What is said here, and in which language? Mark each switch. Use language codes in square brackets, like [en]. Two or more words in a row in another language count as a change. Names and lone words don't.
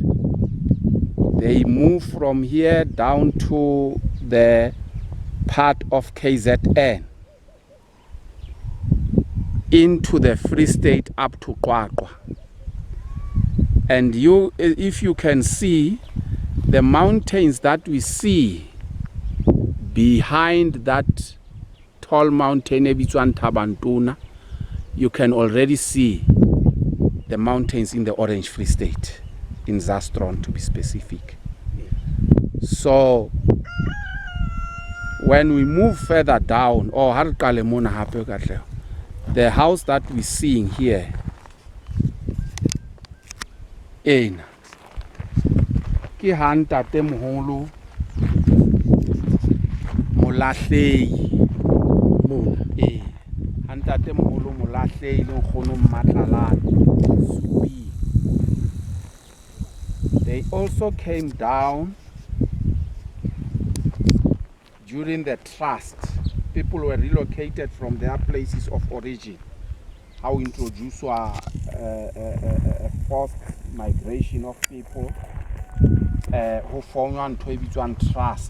[en] They move from here down to the part of KZN into the Free State up to Khoakhoatseng. And if you can see the mountains that we see behind that tall mountain [st] e bitswang [en] Thabantona. You can already see the mountains in the Orange Free State, in Zastron to be specific. So when we move further down, the house that we're seeing here, [st] ki Ntate Moholo Molahlei Ntate Moholo Molahlei le Nkgono Mmatlalane Supi. [en] They also came down during the trust. People were relocated from their places of origin. How introduced a forced migration of people who formed one trust.